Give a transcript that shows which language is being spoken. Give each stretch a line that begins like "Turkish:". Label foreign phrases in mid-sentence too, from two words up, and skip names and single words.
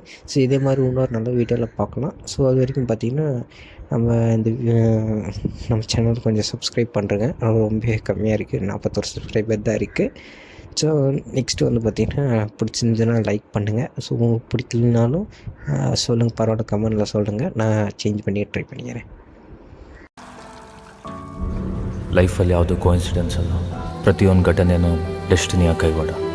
Tamil: ஸோ இதே மாதிரி இன்னொரு நல்ல வீடியோவில் பார்க்கலாம். ஸோ அது வரைக்கும் பார்த்திங்கன்னா நம்ம சேனல் கொஞ்சம் சப்ஸ்கிரைப் பண்ணுறேங்க. ரொம்ப கம்மியாக இருக்குது, 41 சப்ஸ்கிரைபர் தான் இருக்குது. ஸோ நெக்ஸ்ட்டு வந்து பார்த்திங்கன்னா பிடிச்சிருந்துச்சுன்னா லைக் பண்ணுங்கள். ஸோ உங்களுக்கு பிடிக்கலனாலும் சொல்லுங்கள், பரவாயில்ல கமெண்டில் சொல்லுங்கள், நான் சேஞ்ச் பண்ணி ட்ரை பண்ணிக்கிறேன்.
Kannada: ಲೈಫಲ್ಲಿ ಯಾವುದೂ ಕೋಇನ್ಸಿಡೆನ್ಸ್ ಅಲ್ಲ, ಪ್ರತಿಯೊಂದು ಘಟನೆಯೂ ಡೆಸ್ಟಿನಿಯ ಕೈವಾಡ.